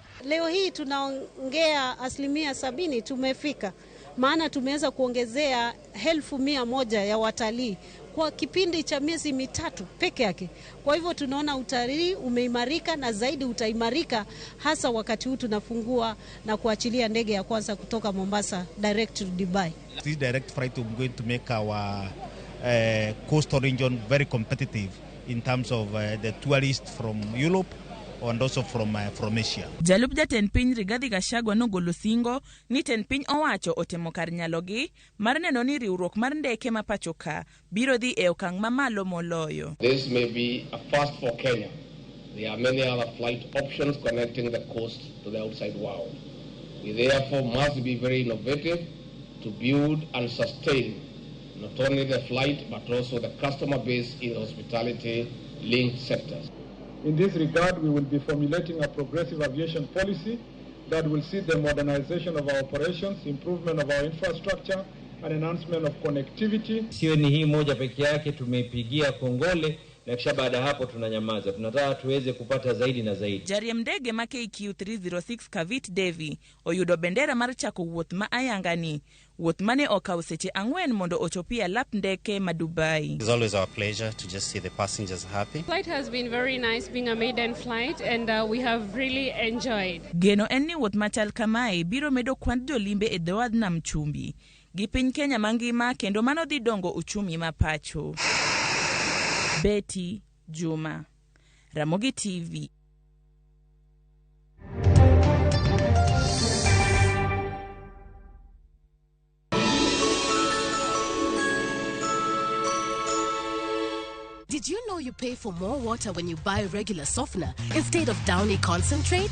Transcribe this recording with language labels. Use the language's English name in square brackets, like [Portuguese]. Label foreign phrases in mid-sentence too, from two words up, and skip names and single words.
[Swahili] Leo hii tunaongea 70% tumefika. Maana tumeweza kuongezea 1,100 ya watalii kwa kipindi cha miezi 3 peke yake. Kwa hivyo tunaona utalii umeimarika na zaidi utaimarika, hasa wakati huu tunafungua na kuachilia ndege ya kwanza kutoka Mombasa [English] direct to Dubai. This direct flight is going to make our coastal region very competitive in terms of the tourists from Europe and also from Asia. [Luo (Kenya and Tanzania)] Jalup jatend piny Rigathi Gachagua nogolo singo ni tend piny owacho otemo kar nyalogi mar neno ni riwruok mar ndeke ma pachoka biro dhi e okang' mamalo moloyo. [English] This may be a first for Kenya. There are many other flight options connecting the coast to the outside world. We therefore must be very innovative to build and sustain not only the flight but also the customer base in hospitality-linked sectors. In this regard, we will be formulating a progressive aviation policy that will see the modernization of our operations, improvement of our infrastructure, an enhancement of connectivity. [Swahili] Sio ni hii moja peke yake tumeipigia kongole na kisha baada hapo tunanyamaza. Tunataka tuweze kupata zaidi na zaidi. [Luo (Kenya and Tanzania)] Jariem ndege ma KQ 306 Kavit Devi oyudo bendera mar chako wuoth ma ayangani. Wuoth mane okaw seche 4 mondo ochopia lap ndeke ma Dubai. [English] It's always our pleasure to just see the passengers happy. Flight has been very nice, being a maiden flight, and we have really enjoyed. [Luo (Kenya and Tanzania)] Geno en ni wuoth machal kamae biro medo kwand jolimbe e dho wadh nam chumbi gi piny Kenya mangima, kendo mano dhi dongo uchumi ma pacho. Betty Juma, Ramogi TV. [English] Did you know you pay for more water when you buy regular softener instead of Downy concentrate?